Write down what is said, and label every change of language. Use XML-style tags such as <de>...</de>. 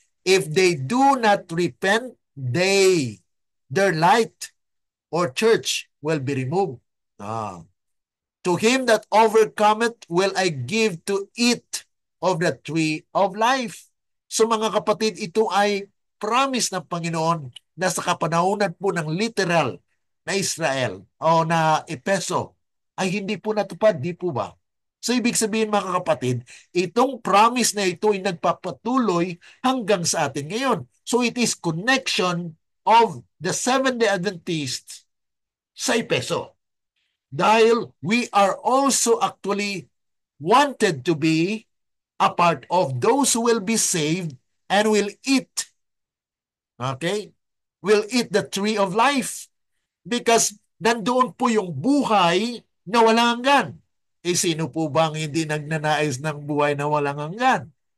<en>If they do not repent, their light or church will be removed. To him that overcometh will I give to eat of the tree of life.</en> <tl>So mga kapatid, ito ay promise ng Panginoon na sa kapanahunan po ng literal na Israel o na Epeso ay hindi po natupad, di po ba? So ibig sabihin mga kapatid, itong promise na ito ay nagpapatuloy hanggang sa atin ngayon.</tl> <en>So it is connection of the Seventh-day Adventists</en> <tl>sa Epeso.</tl> <en>Dahil we are also actually wanted to be a part of those who will be saved and will eat. Okay? Will eat the tree of life.</en> <tl>Because nandoon po yung buhay na walang hanggan. Sino po bang hindi nagnanais ng buhay na walang hanggan?</tl>